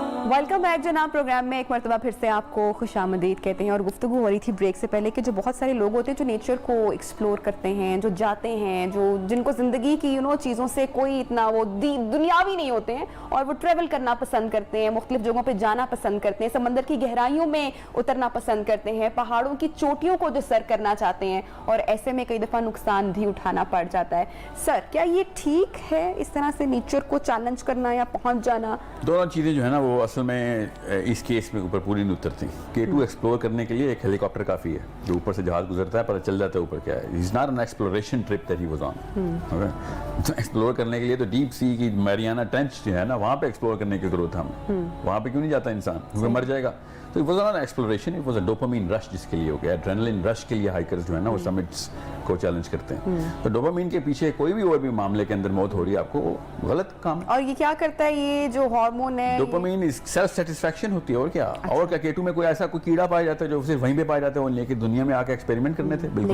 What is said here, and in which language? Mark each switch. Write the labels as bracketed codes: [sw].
[ur] Welcome back جناب programme میں ایک مرتبہ پھر سے آپ کو خوش آمدید کہتے ہیں. اور گفتگو ہو رہی تھی بریک سے پہلے کہ جو بہت سارے لوگ ہوتے ہیں جو نیچر کو ایکسپلور کرتے ہیں, جو جاتے ہیں, جن کو زندگی کی چیزوں سے کوئی اتنا وہ دنیاوی نہیں ہوتے ہیں اور وہ ٹریول کرنا پسند کرتے ہیں, مختلف جگہوں پہ جانا پسند کرتے ہیں, سمندر کی گہرائیوں میں اترنا پسند کرتے ہیں, پہاڑوں کی چوٹیوں کو جو سر کرنا چاہتے ہیں, اور ایسے میں کئی دفعہ نقصان بھی اٹھانا پڑ جاتا ہے. سر کیا یہ ٹھیک ہے اس طرح سے نیچر کو چیلنج کرنا یا پہنچ جانا؟ دونوں چیزیں جو ہے نا وہ اصل میں اس کیس میں اوپر پوری نہیں اترتی. K2 ایکسپلور کرنے کے لیے ایک ہیلی کاپٹر کافی ہے جو اوپر سے جہاز گزرتا ہے, پتہ چل جاتا ہے اوپر کیا ہے. [en] It's not an exploration trip that he was on. [ur] Explore کرنے کے لیے تو ڈیپ سی کی میریانا ٹرنچ جو ہے نا وہاں پہ ایکسپلور کرنے کی ضرورت ہے ہمیں. وہاں پہ کیوں نہیں جاتا انسان, کیونکہ مر جائے گا. [en] تو it was not an exploration, it was a dopamine rush [ur] جس کے لیے ہو گیا. ایڈرینلن رش کے لیے ہائیکرز جو ہے نا وہ سمٹس کو چیلنج کرتے ہیں. تو ڈوپامین کے پیچھے کوئی بھی اور بھی معاملے کے اندر موت ہو رہی ہے آپ کو, وہ غلط کام ہے. اور یہ کیا کرتا ہے یہ جو ہارمون ہے؟ ڈوپامین سیلف سیٹسفیکشن ہوتی ہے. اور کیا اور کیا K2 میں کوئی ایسا کوئی کیڑا پایا جاتا ہے جو صرف وہیں پہ پایا جاتا ہے, وہ لے کے دنیا میں آ کے ایکسپیریمنٹ کرنے تھے؟ بالکل.